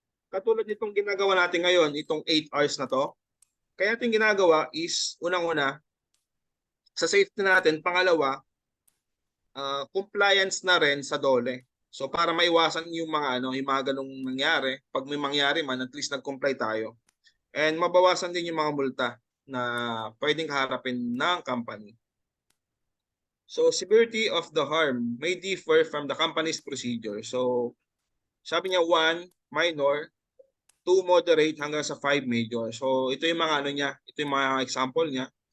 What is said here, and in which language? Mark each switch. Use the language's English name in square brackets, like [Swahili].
[Filipino] Katulad nitong ginagawa natin ngayon, itong 8 hours na to, kaya natin ginagawa is, unang-una, sa safety natin, pangalawa, compliance na rin sa Dole. So para maiwasan yung mga yung mga ganung nangyari, pag may mangyari man, at least nag-comply tayo. And mabawasan din yung mga multa na pwedeng harapin ng company. [English] So severity of the harm may differ from the company's procedure. [Filipino] So sabi niya [English] 1, minor, [Filipino] 2 moderate hanggang sa 5 major. So ito yung mga ano niya, ito yung mga example niya.